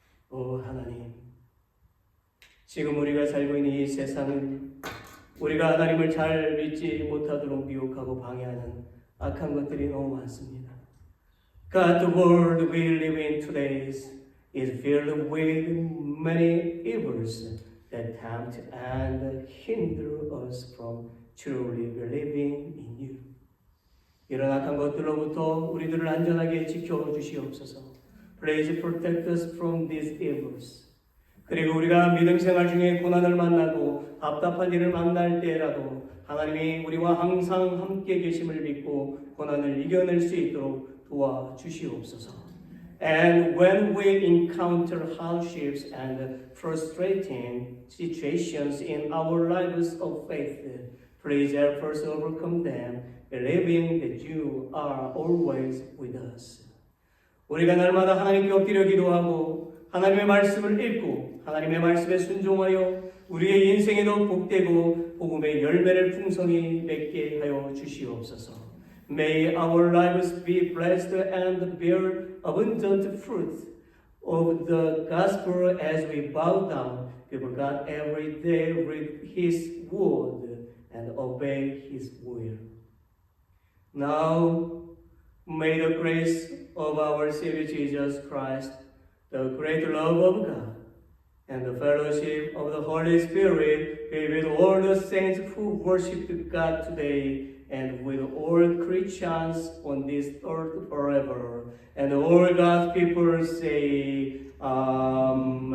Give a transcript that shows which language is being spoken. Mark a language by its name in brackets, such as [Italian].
[Korean] 오 하나님, 지금 우리가 살고 있는 이 세상은 우리가 하나님을 잘 믿지 못하도록 미혹하고 방해하는 악한 것들이 너무 많습니다. [English] God, the world we live in today is filled with many evils that tempt and hinder us from truly believing in you. [Korean] 이런 악한 것들로부터 우리들을 안전하게 지켜주시옵소서. [English] Please protect us from these evils. [Korean] 그리고 우리가 믿음 생활 중에 고난을 만나고 답답한 일을 만날 때라도 하나님이 우리와 항상 함께 계심을 믿고 고난을 이겨낼 수 있도록 도와주시옵소서. [English] And when we encounter hardships and frustrating situations in our lives of faith, please help us overcome them, believing that you are always with us. [Korean] 우리가 날마다 하나님께 엎드려 기도하고 하나님의 말씀을 읽고 하나님의 말씀에 순종하여 우리의 인생에도 복되고 복음의 열매를 풍성히 맺게 하여 주시옵소서. [English] May our lives be blessed and bear abundant fruit of the gospel as we bow down before God every day with His word and obey His will. Now, may the grace of our Savior Jesus Christ, the great love of God, and the fellowship of the Holy Spirit be with all the saints who worship God today, and with all Christians on this earth forever. And all God's people say, Amen.